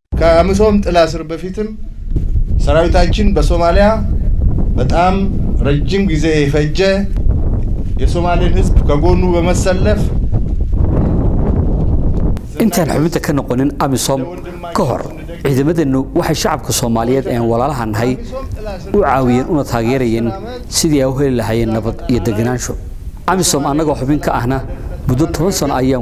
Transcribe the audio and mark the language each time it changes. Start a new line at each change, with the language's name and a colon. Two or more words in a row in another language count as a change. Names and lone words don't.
Amharic: ከአምሶም ጥላ ስር በፊትም ሰራዊታችን በሶማሊያ በጣም ረጅም ጊዜ የፈጀ የሶማሌን ህዝብ ከጎኑ በመሰለፍ
Somali: intaan xubinta ka noqonin amisom ka hor ciidamadeenu waxay shacabka Soomaaliyeed ee walaalahan hay u caawiyeen una taageerayeen sidii ay u heli lahaayeen nabad iyo deganaansho amisom anagoo xubin ka ahna muddo 10 sano ayaan